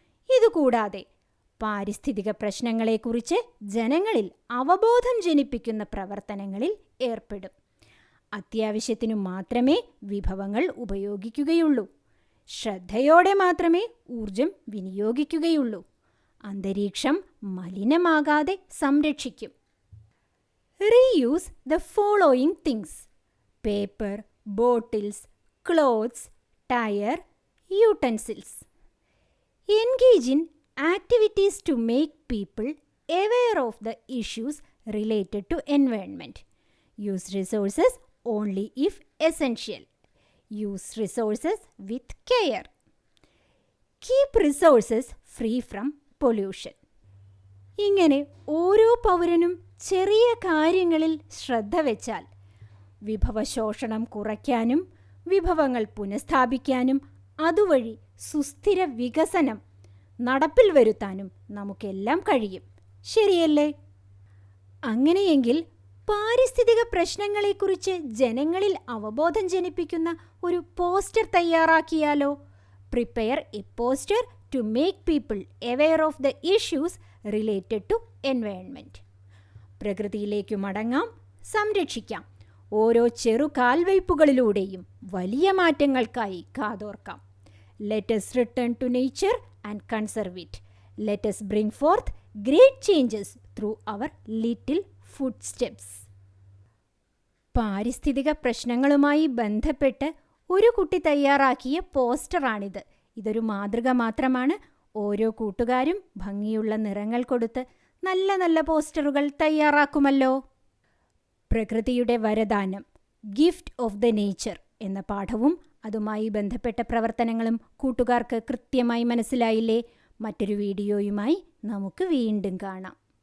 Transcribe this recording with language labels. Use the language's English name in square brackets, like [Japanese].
[Malayalam] ഇതുകൂടാതെ പാരിസ്ഥിതിക പ്രശ്നങ്ങളെക്കുറിച്ച് ജനങ്ങളിൽ അവബോധം ജനിപ്പിക്കുന്ന പ്രവർത്തനങ്ങളിൽ ഏർപ്പെടും. അത്യാവശ്യത്തിനു മാത്രമേ വിഭവങ്ങൾ ഉപയോഗിക്കുകയുള്ളൂ. ശ്രദ്ധയോടെ മാത്രമേ ഊർജം വിനിയോഗിക്കുകയുള്ളൂ. അന്തരീക്ഷം മലിനമാകാതെ സംരക്ഷിക്കും. [English] Reuse the following things: paper, bottles, clothes, tire, utensils. Engage in activities to make people aware of the issues related to environment. Use resources only if essential. Use resources with care. Keep resources free from pollution. [Malayalam] ഇങ്ങനെ ഓരോ പൗരനും ചെറിയ കാര്യങ്ങളിൽ ശ്രദ്ധ വെച്ചാൽ വിഭവശോഷണം കുറയ്ക്കാനും വിഭവങ്ങൾ പുനഃസ്ഥാപിക്കാനും അതുവഴി സുസ്ഥിര വികസനം നടപ്പിൽ വരുത്താനും നമുക്കെല്ലാം കഴിയും. ശരിയല്ലേ? അങ്ങനെയെങ്കിൽ പാരിസ്ഥിതിക പ്രശ്നങ്ങളെക്കുറിച്ച് ജനങ്ങളിൽ അവബോധം ജനിപ്പിക്കുന്ന ഒരു poster തയ്യാറാക്കിയാലോ? [English] Prepare a poster to make people aware of the issues related to environment. [Malayalam] പ്രകൃതിയിലേക്ക് മടങ്ങാം, സംരക്ഷിക്കാം. ഓരോ ചെറു കാൽവയ്പുകളിലൂടെയും വലിയ മാറ്റങ്ങൾക്കായി കാതോർക്കാം. [English] Let us return to nature and conserve it. Let us bring forth great changes through our little footsteps. [Malayalam] പാരിസ്ഥിതിക പ്രശ്നങ്ങളുമായി ബന്ധപ്പെട്ട് ഒരു കുട്ടി തയ്യാറാക്കിയ പോസ്റ്ററാണിത്. ഇതൊരു മാതൃക മാത്രമാണ്. ഓരോ കൂട്ടുകാരും ഭംഗിയുള്ള നിറങ്ങൾ കൊടുത്ത് നല്ല നല്ല പോസ്റ്ററുകൾ തയ്യാറാക്കുമല്ലോ. പ്രകൃതിയുടെ വരദാനം, [English] gift of the nature [Malayalam] എന്ന പാഠവും അതുമായി ബന്ധപ്പെട്ട പ്രവർത്തനങ്ങളും കൂട്ടുകാർക്ക് കൃത്യമായി മനസ്സിലായില്ലേ? മറ്റൊരു വീഡിയോയുമായി നമുക്ക് വീണ്ടും കാണാം.